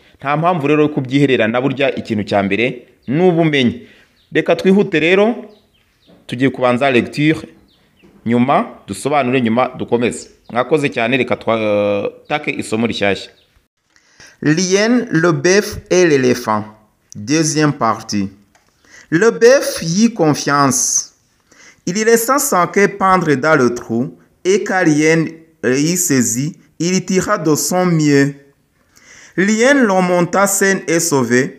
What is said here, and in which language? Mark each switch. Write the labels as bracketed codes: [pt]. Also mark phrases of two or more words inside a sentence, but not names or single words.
[rw] Nta mpamvu rero yo kubyihererana, burya ikintu cya mbere n'ubumenyi. Reka twihute rero tugiye kubanza lecture, nyuma dusobanure, nyuma dukomeze. Mwakoze cyane, reka twatake isomo rishyashya. [fr] L'hyène, le bœuf et l'éléphant. Deuxième partie. Le bœuf y eut confiance. Il laissa son queue pendre dans le trou, et quand l'hyène y saisit, il y tira de son mieux. L'hyène le monta saine et sauvée.